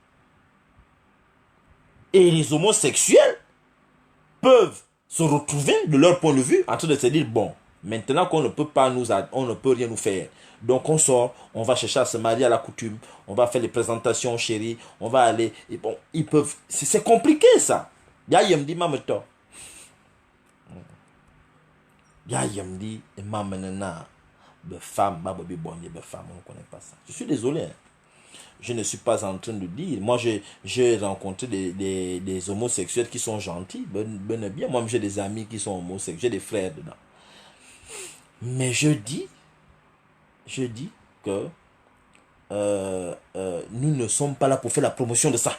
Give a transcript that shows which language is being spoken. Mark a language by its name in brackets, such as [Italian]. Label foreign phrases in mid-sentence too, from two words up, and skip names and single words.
[French] Et les homosexuels peuvent se retrouver, de leur point de vue, en train de se dire, bon, Maintenant qu'on ne peut pas on ne peut rien nous faire. Donc on sort, on va chercher à se marier à la coutume, on va faire les présentations chérie, on va aller, et bon, ils peuvent, c'est compliqué ça. Ya yamdi mameto. Ya yamdi et mamenena. De femmes, on ne connaît pas ça. Je suis désolé. Hein. Je ne suis pas en train de dire. Moi, j'ai rencontré des homosexuels qui sont gentils. Ben bien. Moi, j'ai des amis qui sont homosexuels. J'ai des frères dedans. Mais je dis que nous ne sommes pas là pour faire la promotion de ça.